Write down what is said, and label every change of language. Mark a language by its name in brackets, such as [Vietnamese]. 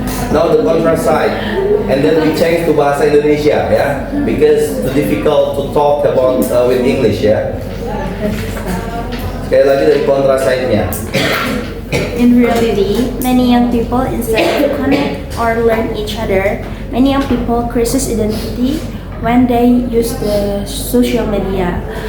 [English] Now the contra side, and then we change to bahasa Indonesia, yeah, because too difficult to talk about with English, yeah. [Indonesian] Sekali lagi dari contra side-nya. [English] In reality, many young people, instead of connect or learn each other, many young people crisis identity when they use the social media.